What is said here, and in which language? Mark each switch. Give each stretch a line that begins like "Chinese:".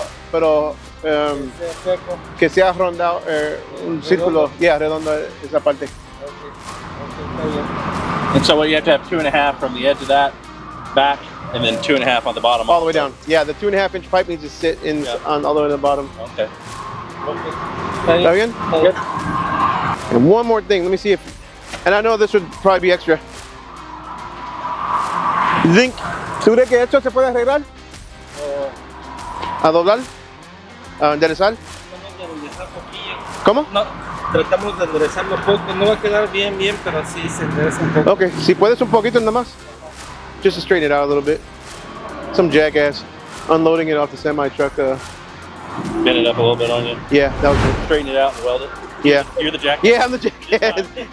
Spanish: Pero que sea rondado un círculo. Yeah, redondo esa parte.
English: And so you have to have 2.5 from the edge of that back, and then 2.5 on the bottom. All the way down. Yeah, the 2.5-inch pipe needs to sit in on all the way to the bottom. Okay. That bien? Good. And one more thing. Let me see if, and I know this would probably be extra. You think,
Spanish: ¿tú crees que esto se puede arreglar? ¿A doblar? ¿A enderezar? ¿Cómo? No, tratamos de enderezarlo un poco. No va a quedar bien, pero sí se endereza un poco. Okay, si puedes un poquito nada más.
English: Just to straighten it out a little bit. Some jackass unloading it off the semi truck. Bend it up a little bit on you. Yeah, that was good. Straighten it out and weld it. Yeah. You're the jackass? Yeah, I'm the jackass.